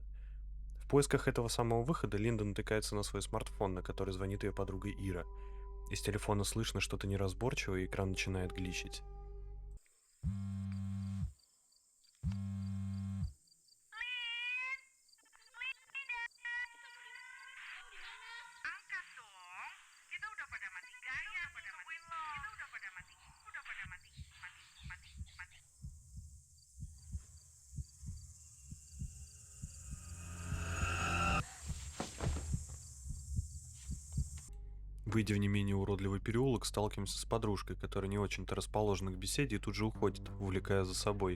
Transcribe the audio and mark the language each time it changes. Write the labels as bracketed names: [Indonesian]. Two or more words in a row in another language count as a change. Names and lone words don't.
[Russian] В поисках этого самого выхода Линда натыкается на свой смартфон, на который звонит ее подруга Ира. Из телефона слышно что-то неразборчивое, и экран начинает гличить. [Indonesian] Angkat dong. Kita udah pada mati gaya, pada mati. Kita udah pada mati. Udah pada mati. Mati. [Russian] Выйдя в не менее уродливый переулок, сталкиваемся с подружкой, которая не очень-то расположена к беседе и тут же уходит, увлекая за собой.